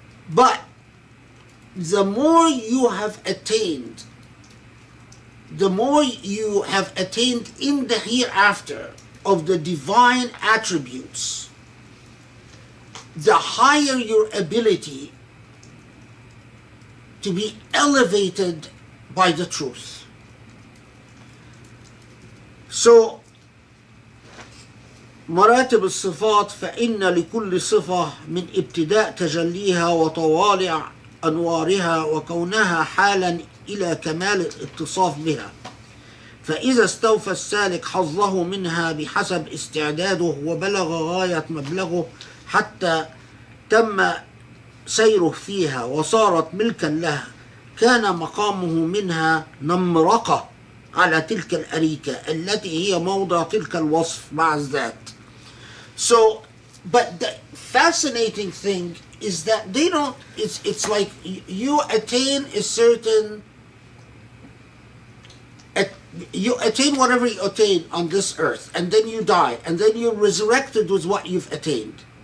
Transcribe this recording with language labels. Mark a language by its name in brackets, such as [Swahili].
[English] But the more you have attained, the more you have attained in the hereafter of the divine attributes, the higher your ability to be elevated by the truth. [Arabic] So, مراتب الصفات فإن لكل صفة من ابتداء تجليها وطوالع أنوارها وكونها حالا إلى كمال الاتصاف بها، فإذا استوفى السالك حظه منها بحسب استعداده وبلغ غاية مبلغه حتى تم سيره فيها وصارت ملكا له، كان مقامه منها نمرقة على تلك الأريكة التي هي موضع تلك الوصف مع الذات. [English] So, but the fascinating thing is that they don't, it's like you attain a certain, you attain whatever you attain on this earth, and then you die, and then you're resurrected with what you've attained.